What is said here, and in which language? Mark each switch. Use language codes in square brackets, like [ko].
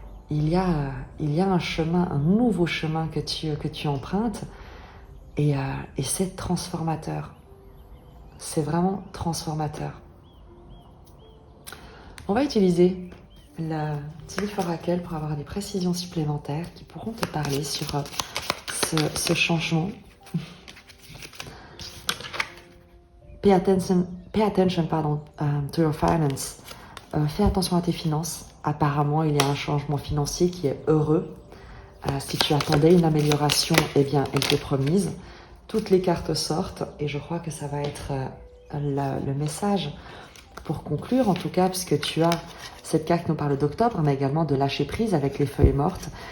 [fr] Il y a un chemin, un nouveau chemin que tu empruntes et c'est transformateur. C'est vraiment transformateur. On va utiliser le Tilly Oracle pour avoir des précisions supplémentaires qui pourront te parler sur ce changement. [en] Pay attention to your finance. [fr] Fais attention à tes finances. Apparemment, il y a un changement financier qui est heureux. Si tu attendais une amélioration, eh bien, elle t'est promise. Toutes les cartes sortent et je crois que ça va être le message pour conclure, en tout cas, puisque tu as cette carte qui nous parle d'octobre, mais également de lâcher prise avec les feuilles mortes.